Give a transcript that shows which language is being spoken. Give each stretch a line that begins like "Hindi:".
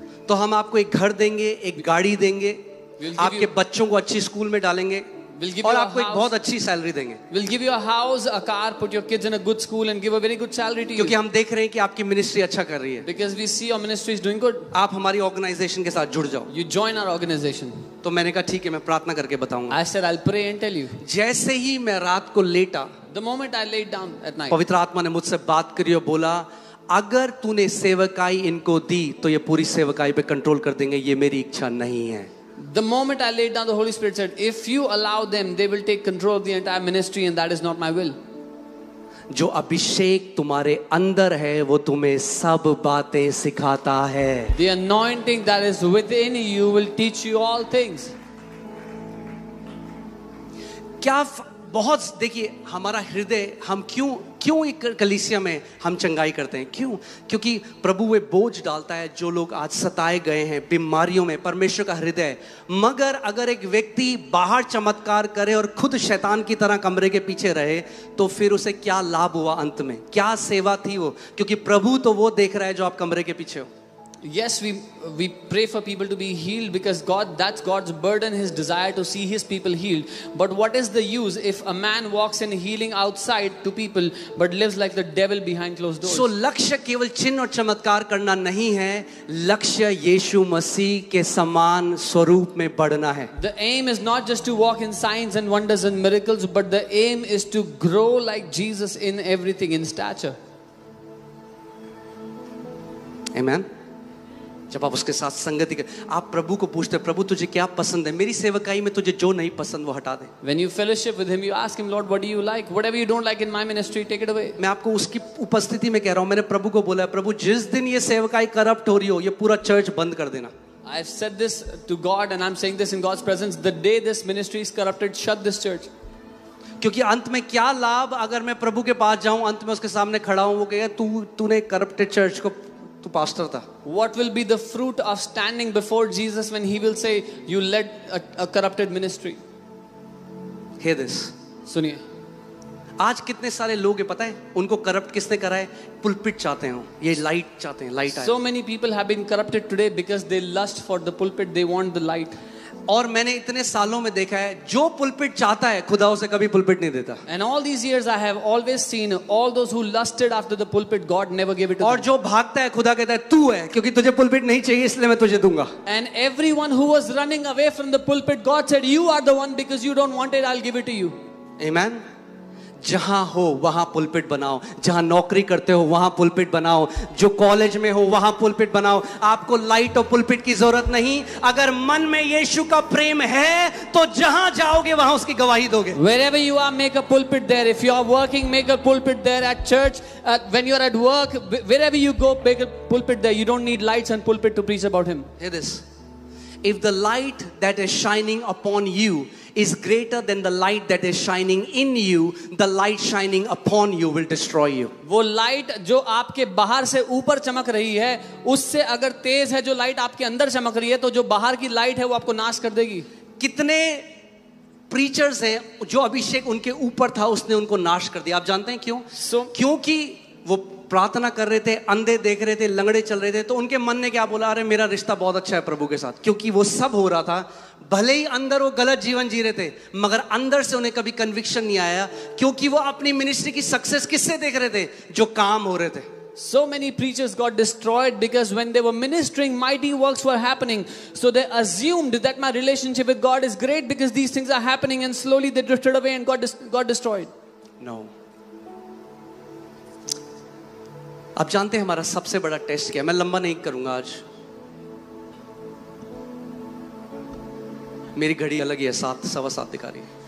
Hindi: तो हम आपको एक घर देंगे, एक गाड़ी देंगे, आपके बच्चों को अच्छी स्कूल में डालेंगे और आपको एक बहुत अच्छी सैलरी देंगे.
English: We'll give you a house, a car, put your kids in a good school and give a very good salary to you.
Hindi: क्योंकि हम देख रहे हैं कि आपकी मिनिस्ट्री अच्छा कर रही है.
English: Because we see your ministry is doing good.
Hindi: आप हमारी ऑर्गेनाइजेशन के साथ जुड़ जाओ.
English: You join our organization.
Hindi: तो मैंने कहा ठीक है, मैं प्रार्थना करके बताऊंगा.
English: I said, I'll pray and tell you.
Hindi: जैसे ही मैं रात को लेटा,
English: The moment I laid down at night,
Hindi: पवित्र आत्मा ने मुझसे बात करी और बोला, अगर तूने सेवकाई इनको दी तो ये पूरी सेवकाई पे कंट्रोल कर देंगे, ये मेरी इच्छा नहीं है.
English: The moment I laid down, the Holy Spirit said, if you allow them, they will take control of the entire ministry and that is not my will.
Hindi: जो अभिषेक तुम्हारे अंदर है वो तुम्हें सब बातें सिखाता है.
English: The anointing that is within you will teach you all things.
Hindi: क्या बहुत देखिए हमारा हृदय, हम क्यों एक कलीसिया में हम चंगाई करते हैं? क्यों? क्योंकि प्रभु वे बोझ डालता है जो लोग आज सताए गए हैं बीमारियों में. परमेश्वर का हृदय. मगर अगर एक व्यक्ति बाहर चमत्कार करे और खुद शैतान की तरह कमरे के पीछे रहे तो फिर उसे क्या लाभ हुआ? अंत में क्या सेवा थी वो? क्योंकि प्रभु तो वो देख रहा है जो आप कमरे के पीछे हो.
English: Yes, we pray for people to be healed because that's God's burden, His desire to see His people healed. But what is the use if a man walks in healing outside to people but lives like the devil behind closed doors? So
Hindi: लक्ष्य केवल चिन्ह और चमत्कार करना नहीं है, लक्ष्य यीशु मसीह के समान स्वरूप में बढ़ना है.
English: The aim is not just to walk in signs and wonders and miracles, but the aim is to grow like Jesus in everything, in stature. Amen.
Hindi: जब आप उसके साथ संगति कर, आप प्रभु को पूछते हैं, प्रभु तुझे क्या पसंद है? मेरी सेवकाई में तुझे जो नहीं पसंद वो हटा दे.
English: When you fellowship with him, you ask him, Lord, what do you like? Whatever you don't like in my ministry, take it away.
Hindi: मैं आपको उसकी उपस्थिति में कह रहा हूँ. मैंने प्रभु को बोला है, प्रभु जिस दिन ये सेवकाई करप्ट हो रही हो, ये पूरा चर्च बंद कर देना.
English: I've said this to God and I'm saying this in God's presence. The day this ministry is corrupted, shut this church.
Hindi: क्योंकि अंत में क्या लाभ अगर मैं प्रभु के पास जाऊं, अंत में उसके सामने खड़ा हूं, वो कहेगा तूने करप्टेड चर्च को, तू पास्टर था.
English: What will be the fruit of standing before Jesus when he will say you led a corrupted ministry? Hear this.
Hindi: सुनिए, आज कितने सारे लोग हैं पता है, उनको करप्ट किसने करा है? पुलपिट चाहते हैं, ये लाइट चाहते हैं, लाइट आए.
English: So many people have been corrupted today because they lust for the pulpit, they want the light.
Hindi: और मैंने इतने सालों में देखा है, जो पुलपिट चाहता है खुदा उसे कभी पुलपिट नहीं देता.
English: And all these years I have always seen all those who lusted after the pulpit, God never gave it to them.
Hindi: और जो भागता है खुदा कहता है तू है, क्योंकि तुझे पुलपिट नहीं चाहिए इसलिए मैं तुझे दूंगा.
English: And everyone who was running away from the pulpit, God said you are the one because you don't want it, I'll give it to you. Amen.
Hindi: जहां हो वहां पुलपिट बनाओ, जहां नौकरी करते हो वहां पुलपिट बनाओ, जो कॉलेज में हो वहां पुलपिट बनाओ। आपको लाइट और पुलपिट की जरूरत नहीं। अगर मन में यीशु का प्रेम है तो जहां जाओगे वहां उसकी गवाही दोगे।
English: Wherever you are, make a pulpit there. If you are working, make a pulpit there. At church, when you are at work, wherever you go, make a pulpit there. You don't need lights and pulpit to preach about him. Hear this. If the light that is shining upon you is greater than the light that is shining in you, the light shining upon you will destroy you.
Hindi: वो light जो आपके बाहर से ऊपर चमक रही है, उससे अगर तेज है जो लाइट आपके अंदर चमक रही है, तो जो बाहर की लाइट है वो आपको नाश कर देगी। कितने प्रीचर्स हैं जो अभिषेक उनके ऊपर था उसने उनको नाश कर दिया। आप जानते हैं क्यों? क्योंकि वो प्रार्थना कर रहे थे, अंधे देख रहे थे, लंगड़े चल रहे थे, तो उनके मन ने क्या बोला, अरे मेरा रिश्ता बहुत अच्छा है प्रभु के साथ। क्योंकि वो सब हो रहा था, भले ही अंदर वो गलत जीवन जी रहे थे, मगर अंदर से उन्हें कभी कन्विक्शन नहीं आया, क्योंकि वो अपनी मिनिस्ट्री की सक्सेस किससे देख रहे थे? जो काम हो रहे थे।
English: So many preachers got destroyed because when they were ministering, mighty works were happening. So they assumed that my relationship with God is great because these things are happening, and slowly they drifted away and got destroyed. No.
Hindi: आप जानते हैं हमारा सबसे बड़ा test क्या है? मैं लंबा नहीं करूंगा आज, मेरी घड़ी अलग ही है, 7 सवा 7 दिखा रही है।